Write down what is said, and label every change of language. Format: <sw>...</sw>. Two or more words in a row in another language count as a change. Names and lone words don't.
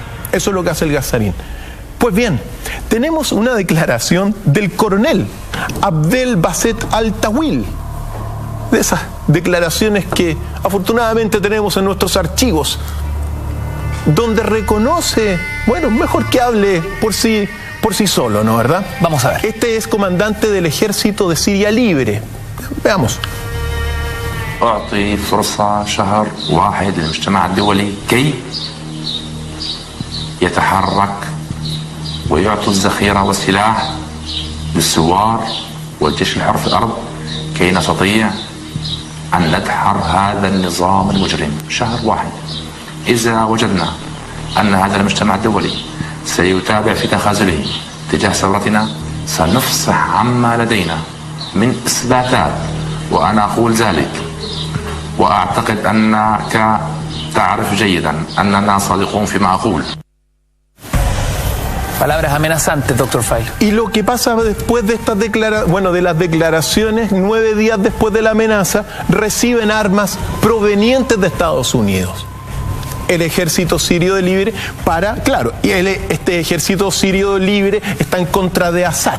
<es>Eso es lo que hace el gasarín. Pues bien, tenemos una declaración del coronel Abdel Basset Al-Tawil, de esas declaraciones que afortunadamente tenemos en nuestros archivos, donde reconoce, bueno, mejor que hable por sí solo, ¿no, verdad? Vamos a ver. Este es comandante del ejército de Siria Libre. Veamos.</es> <ar>أعطي فرصة شهر واحد للمجتمع الدولي كي يتحرك ويعطوا الذخيرة والسلاح للثوار والجيش الحر في الأرض كي نستطيع أن ندحر هذا النظام المجرم. شهر واحد. إذا وجدنا أن هذا المجتمع الدولي سيتابع في تخاذله تجاه ثورتنا سنفصح عما لدينا من إثباتات، وأنا أقول ذلك وأعتقد أنك تعرف جيدا أننا صادقون فيما أقول.</ar> <es>Palabras amenazantes, doctor Fraile. Y lo que pasa después de estas de las declaraciones, 9 días después de la amenaza, reciben armas provenientes de Estados Unidos. El ejército sirio de libre este ejército sirio libre está en contra de Assad.</es>